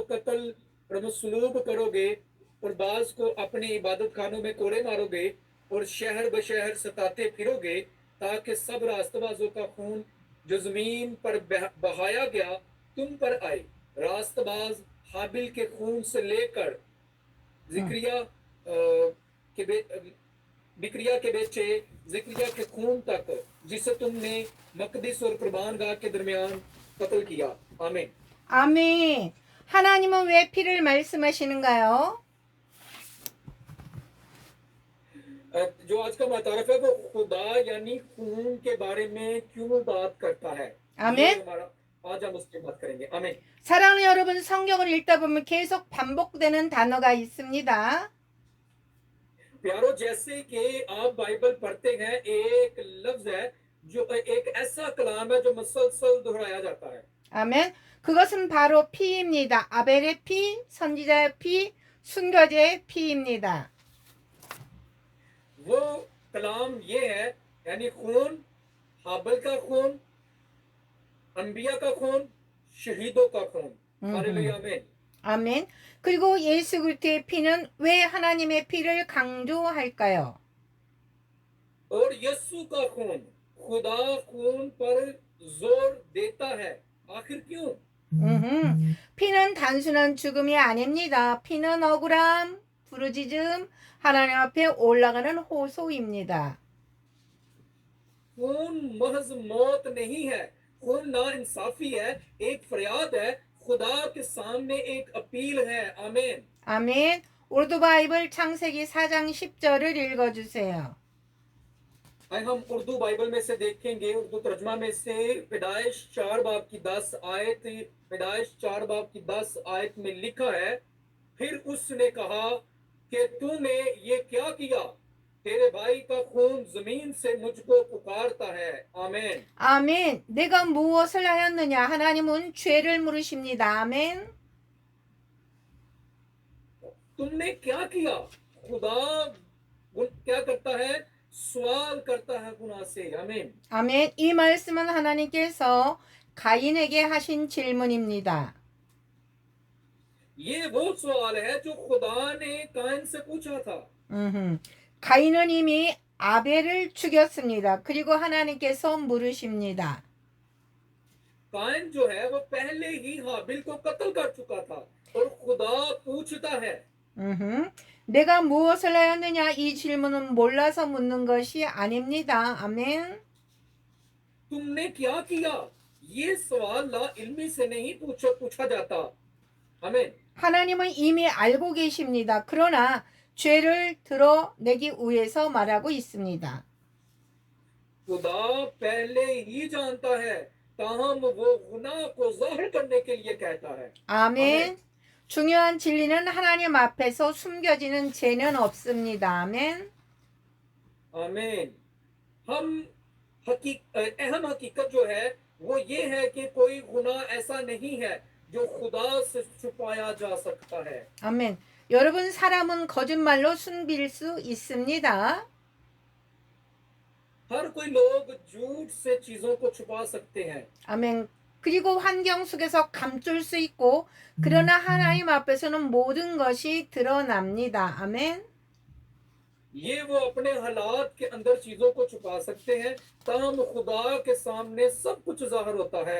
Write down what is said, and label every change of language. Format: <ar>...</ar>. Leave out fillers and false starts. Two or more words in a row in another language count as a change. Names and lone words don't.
<ur>قتل اور مصلوب کرو گے اور بعض کو اپنے عبادت خانوں میں کوڑے مارو گے اور شہر بشہر ستاتے پھرو گے تاکہ سب راستبازوں کا خون جو زمین پر بہایا گیا تم پر آئے راستباز ہابل کے خون سے لے کر بکریا کے بیچے ذکریا کے خون تک جسے تم نے مقدس اور قربان گاہ کے درمیان قتل کیا آمین</ur> <ko>아멘. 하나님은 왜 피를 말씀하시는가요?</ko> <ur>جو آج کا متعارف ہے وہ خدا یعنی خون کے بارے میں کیوں بات کرتا ہے</ur> <ko>아멘.</ko> <ur>آج ہم اس کی بات کریں گے آمین</ur> <ko>사랑하는 여러분, 성경을 읽다 보면 계속 반복되는 단어가 있습니다.</ko> <ur>پیارو جیسے کہ آپ بائبل پڑھتے ہیں ایک لفظ ہے جو ایک ایسا کلام ہے جو مسلسل دہرایا جاتا ہے</ur> <ko>아멘. 그것은 바로 피입니다. 아벨의 피, 선지자의 피, 순교자의 피입니다.</ko> <ur>وہ کلام یہ ہے یعنی خون ہابل کا خون انبیا کا خون شہیدوں کا خون ہللویاہ آمین</ur> <ko>아멘. 그리고 예수 그리스도의 피는 왜 하나님의 피를 강조할까요?</ko> <ur>اور یسوع کا خون خدا خون پر زور دیتا ہے آخر کیوں</ur> <ko>피는 단순한 죽음이 아닙니다. 피는 억울함, 부르짖음, 하나님 앞에 올라가는 호소입니다.</ko> <ur>خون محض موت نہیں ہے خون نا انصافی ہے ایک فریاد ہے خدا کے سامنے ایک اپیل ہے آمین</ur> <ko>아멘. 우르두 바이블 창세기 4장 10절을 읽어주세요.</ko> <ur>آئے ہم اردو بائبل میں سے دیکھیں گے اردو ترجمہ میں سے پیدائش 4 باب کی 10 آیت پیدائش 4 باب کی 10 آیت میں لکھا ہے پھر اس نے کہا کہ تو نے یہ کیا کیا تیرے بھائی کا خون زمین سے مجھ کو پکارتا ہے آمین</ur> <ko>아멘. 내가 무엇을 하였느냐? 하나님은 죄를 물으십니다. 아멘.</ko> <ur>تم نے کیا کیا خدا کیا کرتا ہے، سوال کرتا ہے گناہ سے. आमीन।</ur> <ko>아멘. 이 말씀은 하나님께서 가인에게 하신 질문입니다.</ko> <ur>یہ وہ سوال ہے جو خدا نے قائن سے پوچھا تھا.</ur> <ko>가인은 이미 아벨을 죽였습니다. 그리고 하나님께서 물으십니다.</ko> <ur>قائن جو ہے وہ پہلے ہی ہابل کو قتل کر چکا تھا اور خدا پوچھتا ہے,</ur> <ko>내가 무엇을 하였느냐? 이 질문은 몰라서 묻는 것이 아닙니다. 아멘.</ko> <ur>تم نے کیا کیا? یہ سوال لا علمی سے نہیں پوچھا جاتا. आमीन।</ur> <ko>하나님은 이미 알고 계십니다. 그러나 죄를 드러내기 위해서 말하고 있습니다.</ko> <ur>خدا پہلے ہی جانتا ہے، تاہم وہ گناہ کو ظاہر کرنے کے لیے کہتا ہے.</ur> <ko>아멘. 중요한 진리는 하나님 앞에서 숨겨지는 죄는 없습니다. 아멘.</ko> <ur>आमीन। اہم حقیقت جو ہے وہ یہ ہے کہ کوئی گناہ ایسا نہیں ہے جو خدا سے چھپایا جا سکتا ہے.</ur> <ko>아멘. 여러분, 사람은 거짓말로 숨길 수 있습니다.</ko> <ur>ہر کوئی لوگ جھوٹ سے چیزوں کو چھپا سکتے ہیں.</ur> <ko>아멘. 그리고 환경 속에서 감출 수 있고, 그러나 하나님 앞에서는 모든 것이 드러납니다. 아멘.</ko> <ur>یہ وہ اپنے حالات کے اندر چیزوں کو چھپا سکتے ہیں، تاہم خدا کے سامنے سب کچھ ظاہر ہوتا ہے.</ur>